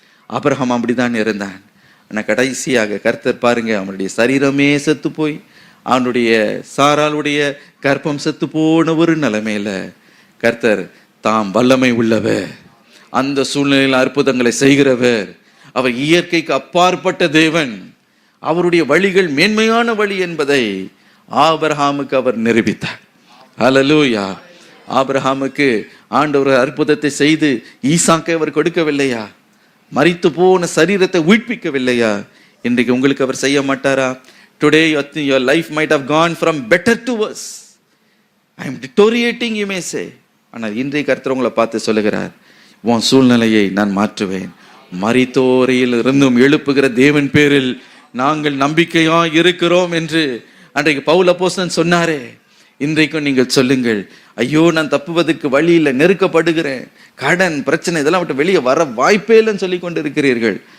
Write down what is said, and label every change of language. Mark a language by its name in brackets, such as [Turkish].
[Tamil] Abraham அப்படிதான் இருந்தான். ஆனால் கடைசியாக கர்த்தர் பாருங்க, அவனுடைய சரீரமே செத்து போய் அவனுடைய சாராளுடைய கர்ப்பம் செத்து போன ஒரு நிலைமையில கர்த்தர் தாம் வல்லமை உள்ளவர், அந்த சூழ்நிலையில் அற்புதங்களை செய்கிறவர், அவர் இயற்கைக்கு அப்பாற்பட்ட தேவன், அவருடைய வழிகள் மேன்மையான வழி என்பதை ஆபிரகாமுக்கு அவர் நிரூபித்தார். ஹல்லேலூயா. ஆபிரகாமுக்கு ஆண்டவர் அற்புதத்தை செய்து ஈசாக்கை அவர் கொடுக்கவில்லையா? மரித்து போன சரீரத்தை உயிர்ப்பிக்கவில்லையா? இன்றைக்கு உங்களுக்கு அவர் செய்ய மாட்டாரா? [English] Today your life might have gone from better to worse. I am deteriorating, you may say. [Tamil] ஆனால் இன்றைய கர்த்தர் உங்களை பார்த்து சொல்லுகிறார், உன் சூழ்நிலையை நான் மாற்றுவேன். மரித்தோரையில் இருந்தும் எழுப்புகிற தேவன் பேரில் நாங்கள் நம்பிக்கையா இருக்கிறோம் என்று அன்றைக்கு பவுல் அப்போஸ்தலன் சொன்னாரே, இன்றைக்கும் நீங்கள் சொல்லுங்கள், ஐயோ நான் தப்புவதற்கு வழி இல்லை, நெருக்கப்படுகிறேன், கடன் பிரச்சனை இதெல்லாம் விட்டு வெளியே வர வாய்ப்பே இல்லைன்னு சொல்லி கொண்டு இருக்கிறீர்கள்.